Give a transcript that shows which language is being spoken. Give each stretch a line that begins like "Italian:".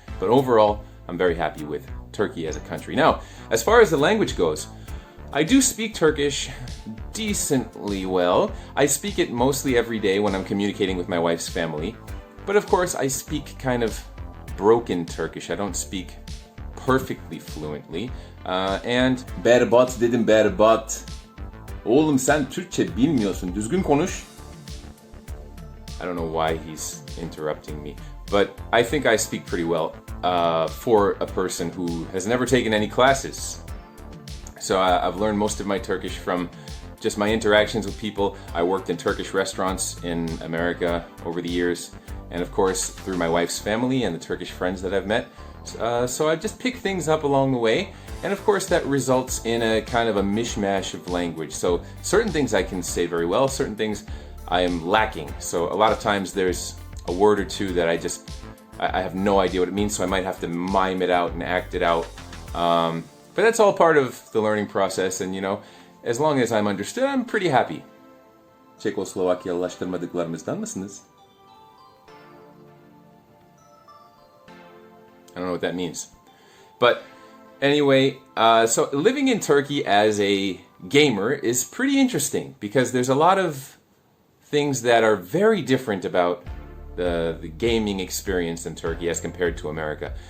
English: But overall, I'm very happy with Turkey as a country. Now, as far as the language goes, I do speak Turkish decently well. I speak it mostly every day when I'm communicating with my wife's family. But of course, I speak kind of broken Turkish. I don't speak perfectly fluently.
Turkish: And berbat dedim, berbat. Oğlum sen Türkçe bilmiyorsun. Düzgün konuş.
English: I don't know why he's interrupting me. But I think I speak pretty well for a person who has never taken any classes. So I've learned most of my Turkish from just my interactions with people. I worked in Turkish restaurants in America over the years, and of course through my wife's family and the Turkish friends that I've met. So I just pick things up along the way, and of course that results in a kind of a mishmash of language. So certain things I can say very well, certain things I am lacking. So a lot of times there's a word or two that I have no idea what it means, so I might have to mime it out and act it out. But that's all part of the learning process, and you know, as long as I'm understood, I'm pretty happy.
Turkish: Çekoslovakyalılaştırmadıklarımızdan mısınız?
English: I don't know what that means. But anyway, so living in Turkey as a gamer is pretty interesting because there's a lot of things that are very different about the gaming experience in Turkey as compared to America.